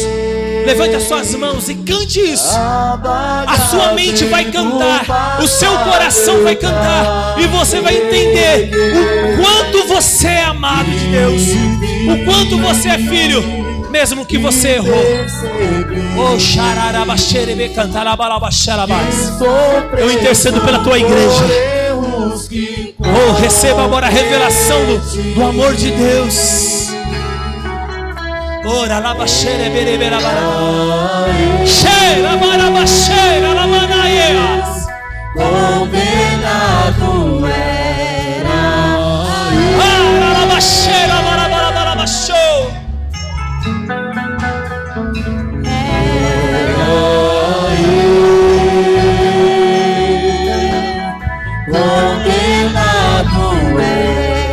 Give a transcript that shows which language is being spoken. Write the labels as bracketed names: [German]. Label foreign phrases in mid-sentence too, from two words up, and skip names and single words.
[Portuguese] Levante as suas mãos e cante isso. A sua mente vai cantar, o seu coração vai cantar, e você vai entender o quanto você é amado de Deus, o quanto você é filho, mesmo que você errou. Eu intercedo pela tua igreja. Receba agora a revelação do amor de Deus. Ora la bashere bere bera bara. Cheira bara bashere la manaias. Condenado era. Ora la bashere bara bara bara basho. Condenado era.